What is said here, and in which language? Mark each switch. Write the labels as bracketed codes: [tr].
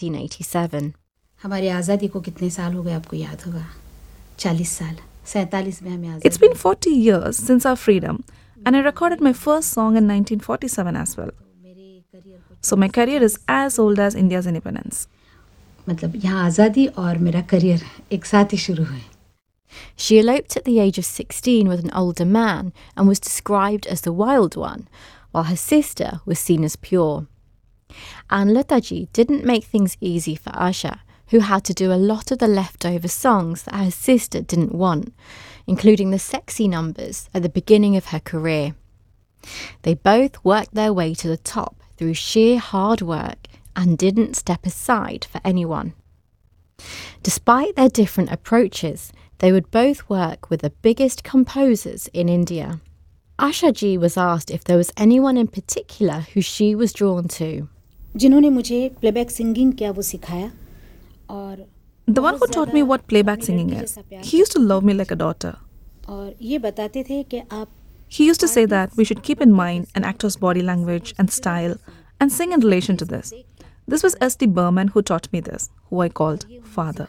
[hi] हमारी आज़ादी को कितने साल हो गए आपको याद होगा? 40 साल, 47 में हमें आज़ादी। [en] It's been 40 years since our freedom, and I recorded my first song in 1947 as well. So my career is as old as India's independence. [hi] मतलब यहाँ आज़ादी और मेरा करियर एक साथ ही शुरू हुए। [en] She eloped at the age of 16 with an older man and was described as the wild one, while her sister was seen as pure. And Lataji didn't make things easy for Usher, who had to do a lot of the leftover songs that her sister didn't want, including the sexy numbers at the beginning of her career. They both worked their way to the top through sheer hard work and didn't step aside for anyone. Despite their different approaches, they would both work with the biggest composers in India. Usher Ji was asked if there was anyone in particular who she was drawn to. [hi] जिन्होंने मुझे playback singing क्या वो सिखाया और [en] The one who taught me what playback singing is. He used to love me like a daughter. [hi] और ये बताते थे कि आप [en] He used to say that we should keep in mind an actor's body language and style and sing in relation to this. This was S.D. Burman who taught me this, who I called father.